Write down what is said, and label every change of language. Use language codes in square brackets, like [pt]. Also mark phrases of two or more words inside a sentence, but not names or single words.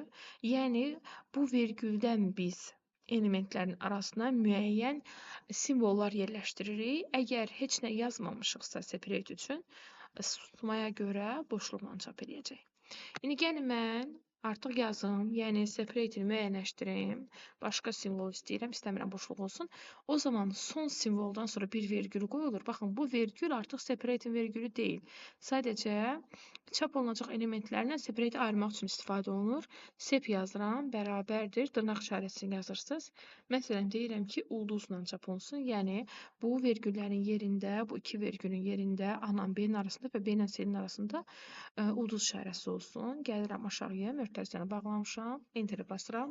[az] Yəni, bu vergüldən biz elementlərin arasına müəyyən simvollar yerləşdiririk. Əgər heç nə yazmamışıqsa separate üçün, susmaya görə boşluqla çap edəcək. İndi gəlin mən artıq yazım, yəni separate-i müəyyənləşdirim. Başqa simvol istəyirəm, istəmirəm boşluq olsun. O zaman son simvoldan sonra bir vergül qoyulur. Baxın, bu vergül artıq separate-in vergülü deyil. Sadəcə çap olunacaq elementlərlə separate-i ayırmaq üçün istifadə olunur. Sep yazıram, bərabərdir, dırnaq işarəsini yazırsınız. Məsələn, deyirəm ki, ulduzla çap olunsun. Yəni, bu vergüllərin yerində, bu iki vergülün yerində A-la B-nin arasında və B-lə C-nin arasında ulduz işarəsi olsun. Gəlirəm aşağıya, mötərizəni bağlamışam, enteri basıram.